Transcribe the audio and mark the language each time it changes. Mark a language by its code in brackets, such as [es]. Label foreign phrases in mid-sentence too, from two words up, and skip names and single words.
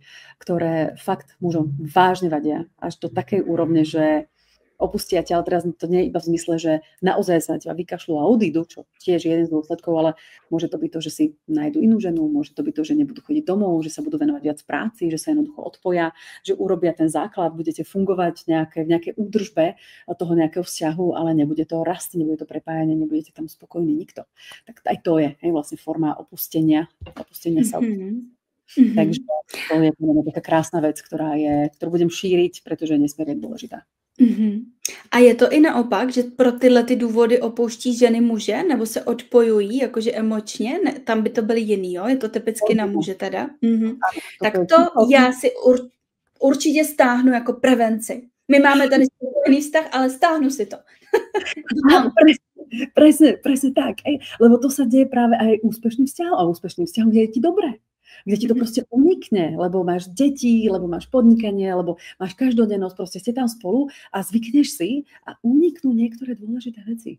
[sk] ktoré fakt mužom vážne vadia až do takej úrovne, že opustia ťa, ale teraz to nie je iba v zmysle, že naozaj sa na teba vykašľú a odídu, čo tiež je jeden z dôsledkov, ale môže to byť to, že si nájdu inú ženu, môže to byť to, že nebudú chodiť domov, že sa budú venovať viac práci, že sa jednoducho odpoja, že urobia ten základ, budete fungovať v nejakej údržbe toho nejakého vzťahu, ale nebude to rast, nebude to prepájanie, nebudete tam spokojní nikto. Tak aj to je vlastne forma opustenia sa. Takže to je taká krásna vec, ktorú budem šíriť, pretože je nesmierne dôležitá. [cs] Mhm. A je to i naopak, že pro tyhle ty důvody opouští ženy muže, nebo se odpojují, jakože emočně? Ne, tam by to byly jiný, jo? Je to typicky na muže teda. Mhm. [sk] Áno, toto Tak je to psychológia. [cs] já si určitě stáhnu jako prevenci. My máme tady spokojený vztah, ale stáhnu si to. [sk] Áno, presne tak. Lebo to sa deje práve aj úspešným vzťahom a úspešným vzťahom, kde je ti dobre. Kde ti to proste unikne, lebo máš deti, lebo máš podnikanie, lebo máš každodennosť, proste ste tam spolu a zvykneš si a uniknú niektoré dôležité veci.